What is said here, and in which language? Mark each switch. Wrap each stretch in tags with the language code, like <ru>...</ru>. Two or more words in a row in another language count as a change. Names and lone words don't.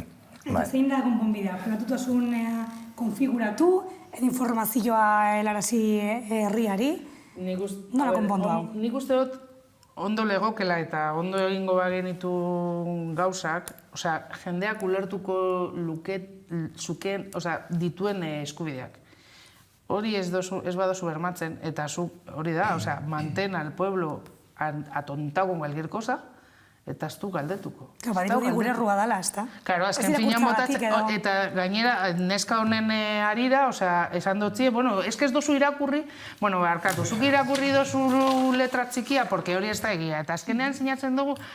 <eu>Eta zein da konponbidea? Pribatutasun konfiguratu, informazioa helarazi herriari, nola konpondu hau? Nik uste dut ondo legokela eta ondo egingo bagenitu gauzak, jendeak ulertuko zukeen dituen eskubideak. Hori ez badozu bermatzen, eta hori da,</eu> <es>mantén al pueblo atontado con cualquier cosa,</es> <eu>eta ez du galdetuko. Badirudi gure errua dela, ez da? Karo, azken finean botatzen, eta gainera, neska honen harira, esan dutzi, ez dozu irakurri, barkatu, zuk irakurri dozu letra txikia, porque hori ez da egia, eta azkenean sinatzen dugu,</eu>